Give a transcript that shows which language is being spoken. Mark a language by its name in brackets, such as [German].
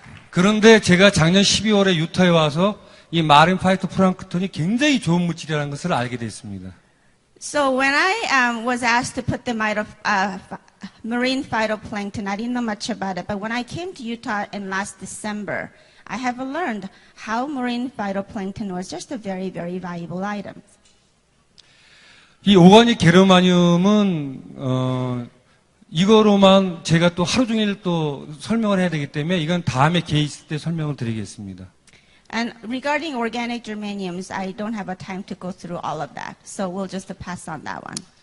[Korean] 그런데 제가 작년 12월에 유타에 와서 이 마린 파이토프랑크톤이 굉장히 좋은 물질이라는 것을 알게 됐습니다. [English] So when I was asked to put the marine phytoplankton, I didn't know much about it. But when I came to Utah in last December, I have learned how marine phytoplankton was just a very, very valuable item. [Korean] 이 오가닉 게르마늄은 이거로만 제가 또 하루 종일 또 설명을 해야 되기 때문에 이건 다음에 기회 있을 때 설명을 드리겠습니다. [English] And regarding organic germaniums, I don't have a time to go through all of that. So we'll just pass on that one.